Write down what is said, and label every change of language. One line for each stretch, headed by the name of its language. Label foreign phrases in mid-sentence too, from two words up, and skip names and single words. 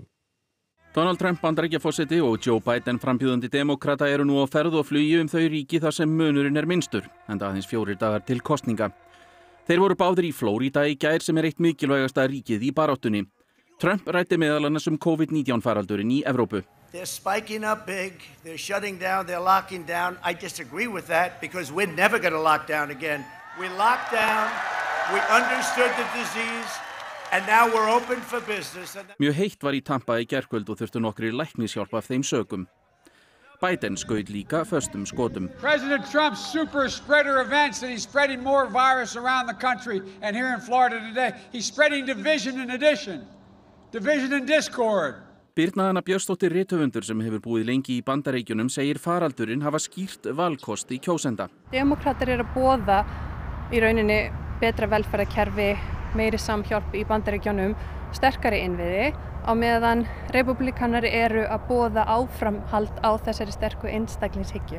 Icelandic: Donald Trump Bandaríkjaforseti og Joe Biden frambjóðandi demókrata eru nú á ferð og flugi þau ríki þar sem munurinn er minnstur, enda aðeins 4 dagar til kosninga. Þeir voru báðir í Flórída í gær sem er eitt mikilvægasta ríkið í baráttunni. Trump ræddi meðal annars COVID-19 faraldurinn í Evrópu.
English: They're spiking up big, they're shutting down, they're locking down. I disagree with that because we're never going to lock down again. We locked down, we understood the disease. And now we're open for business.
Icelandic: Mjög heitt var í Tampa í gærkvöld og þurftu nokkrir læknishjálp af þeim sökum. Biden skaut líka föstum skotum.
English: President Trump's super spreader events that he's spreading more virus around the country and here in Florida today. He's spreading division and addition. Division and discord.
Icelandic: Birna Anna Björnsdóttir rithöfundur sem hefur búið lengi í Bandaríkjunum segir faraldurinn hafa skýrt valkost í kjósenda. Demókratar eru að boða í rauninni betra velferðarkerfi, meiri samhjálp í Bandaríkjunum, sterkari innviði á meðan repúblikanar eru að boða áframhald á þessari sterku einstaklingshyggju.